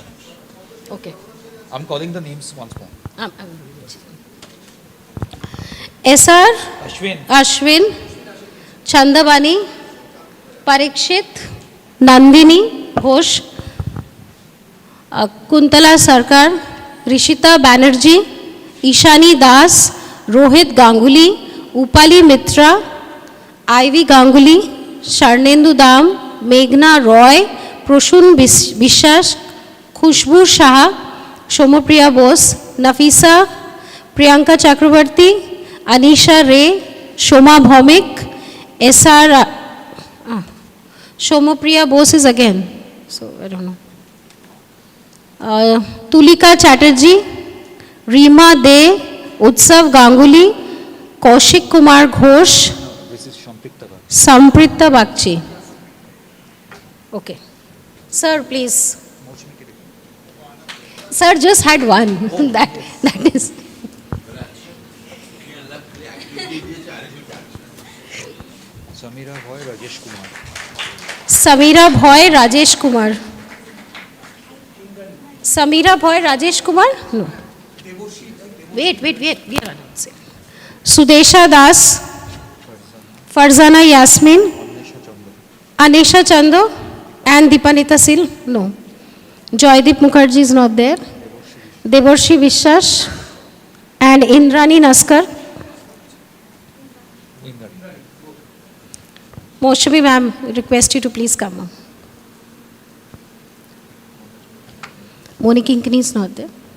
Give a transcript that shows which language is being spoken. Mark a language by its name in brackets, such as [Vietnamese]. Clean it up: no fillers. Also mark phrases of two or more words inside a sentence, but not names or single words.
[English] Okay. I'm calling the names once more. SR, Ashwin. Ashwin, Chandabani, Parikshit, Nandini Ghosh, Kuntala Sarkar, Rishita Banerjee, Ishani Das, Rohit Ganguly, Upali Mitra, Ivy Ganguly, Sharnendu Dam, Meghna Roy, Proshun Bishas, Khushbu Shah, Shomopriya Bose, Nafisa, Priyanka Chakrabarti, Anisha Ray, Shoma Bhaumik, SR, Shomopriya Bose is again, so I don't know. Tulika Chatterjee, Reema De, Utsav Ganguly, Kaushik Kumar Ghosh, This is Shamprita Bhai. Samprita Bakchi. Okay. Sir, please. Sir just had one. that is. Samira Bhoy, Rajesh Kumar. Samira Bhoy, Rajesh Kumar. Samira Bhoy, Rajesh Kumar? No. Wait. We are announcing. Sudesha Das, Farzana Yasmin, Anisha Chando, and Deepanita Sil? No. Joydeep Mukherjee is not there. Devarshi Vishwas and Indrani Naskar. Moshami ma'am, request you to please come on. Moni Kinkani is not there.